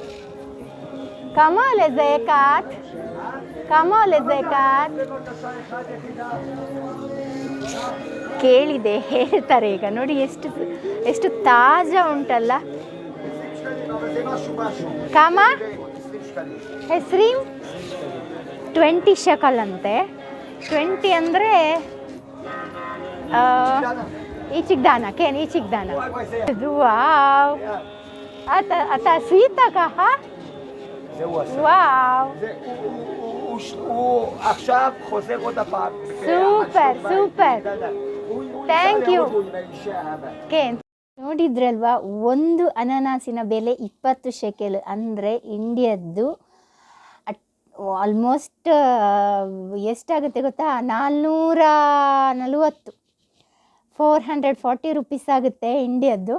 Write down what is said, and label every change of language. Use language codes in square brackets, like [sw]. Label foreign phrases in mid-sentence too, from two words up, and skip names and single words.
[kn] ಕಮಾಲ್ ಝಕಾತ್, ಕಮಾಲ್ ಝಕಾತ್ ಕೇಳಿದೆ, ಹೇಳ್ತಾರೆ ಈಗ ನೋಡಿ. ಎಷ್ಟು ಎಷ್ಟು ತಾಜಾ ಉಂಟಲ್ಲ. [he] כמה עשרים [kn] 20 ಶಕಲ್ ಅಂತೆ. [he] 20 ಅಂದರೆ איציק דנה, כן, איציק דנה. וואו. אתה עשית ככה? זהו עשה. וואו. הוא עכשיו חוזר עוד הפעם. סופר, סופר. [en] thank you. [kn] ಕೇನ್ ನೋಡಿದ್ರಲ್ವಾ, ಒಂದು ಅನಾನಸಿನ ಬೆಲೆ 20 ಶೆಕೆಲ್. ಅಂದರೆ ಇಂಡಿಯದ್ದು ಆಲ್ಮೋಸ್ಟ್ ಎಷ್ಟಾಗುತ್ತೆ ಗೊತ್ತಾ? 440 440 ರುಪೀಸ್ ಆಗುತ್ತೆ ಇಂಡಿಯದ್ದು.